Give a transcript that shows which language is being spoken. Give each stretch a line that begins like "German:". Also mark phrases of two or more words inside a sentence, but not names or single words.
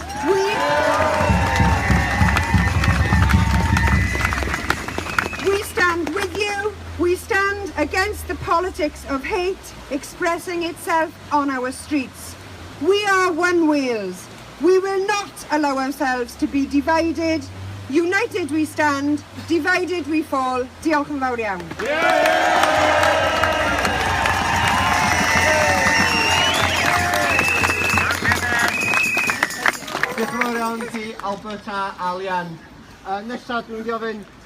English: We stand with you. We stand against the politics of hate expressing itself on our streets. We are one Wales. We will not allow ourselves to be divided. United we stand, divided we fall.
Welsh: Diolch yn fawr iawn. Diolch yn fawr iawn ti Alberta a Leanne. Nesa dwi'n mynd i ofyn